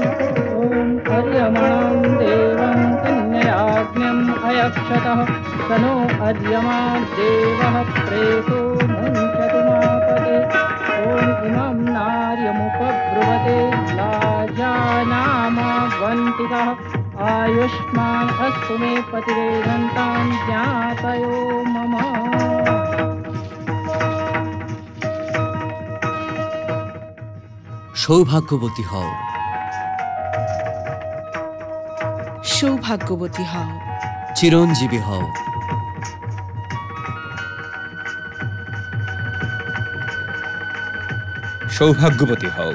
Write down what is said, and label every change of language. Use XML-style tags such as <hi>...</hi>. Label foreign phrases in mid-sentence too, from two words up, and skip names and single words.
<sa>ॐ अर्यमणं देवं कन्ययाज्ञम् अयक्षतः, स नो अर्यमाद्देवः प्रेतो मुञ्चतु मापते। ॐ इमं नार्यमुपब्रुवते लाजानामावन्तिकः, आयुष्मान् अस्तु मे पतिवेदन्तां ज्ञातयो मम।</sa> <bn>সৌভাগ্যবতী হও, সৌভাগ্যবতী হও, চিরঞ্জীবী হও, সৌভাগ্যবতী হও,</bn>